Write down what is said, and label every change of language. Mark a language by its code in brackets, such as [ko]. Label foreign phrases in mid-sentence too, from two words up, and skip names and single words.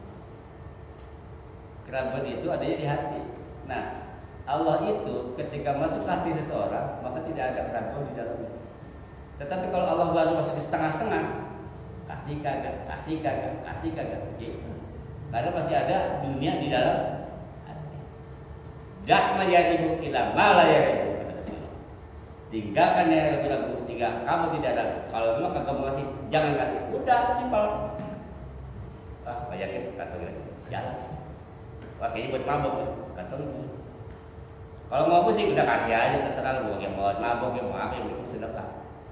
[id] Keraguan itu adanya di hati. Nah, Allah itu ketika masuk hati seseorang maka tidak ada keraguan di dalamnya. Tetapi kalau Allah baru masuk ke setengah-setengah, kasih kagak, gitu. Karena pasti ada dunia di dalam hati. [ar] دع ما يريب إلى ما لا يريب, [id] kata Rasulullah. Tinggalkan yang ragu-ragu sehingga kamu tidak ragu. Kalau memang kagak mau kasih, jangan kasih. Udah, simpel. Banyakin kantong jalan. Wah, kayaknya buat mabok ya, kantong. Kalau mau pusing udah kasih aja, terserah lu yang mau mabok, yang mau apa, yang penting sedekah.